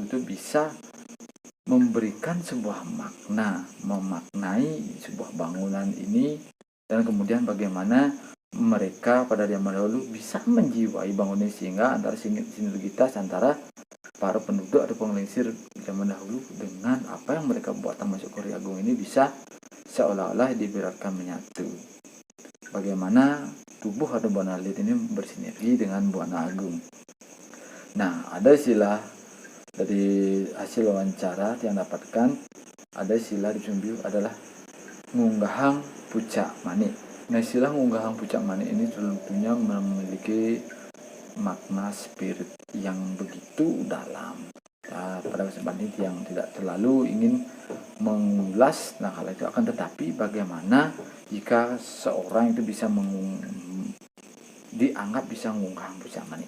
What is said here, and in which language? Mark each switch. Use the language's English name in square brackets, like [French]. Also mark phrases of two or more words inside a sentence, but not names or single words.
[Indonesian] itu bisa memberikan sebuah makna, memaknai sebuah bangunan ini, dan kemudian bagaimana mereka pada zaman dahulu bisa menjiwai bangunan sehingga antara sinergitas antara para penduduk atau penglingsir zaman dahulu dengan apa yang mereka buat termasuk Kori Agung ini bisa seolah-olah diberatkan menyatu. Bagaimana tubuh atau Buana Alit ini bersinergi dengan Buana Agung. Nah, ada istilah dari hasil wawancara yang dapatkan, ada istilah di Busung Biu adalah [Balinese] ngunggahang pucak manik. [Indonesian] Nah, istilah [Balinese] ngunggahang pucak manik [Indonesian] ini tentunya memiliki makna spirit yang begitu dalam. Nah, pada kesempatan ini yang tidak terlalu ingin mengulas hal itu, akan tetapi bagaimana jika seorang itu bisa dianggap bisa mengunggah pucak manik.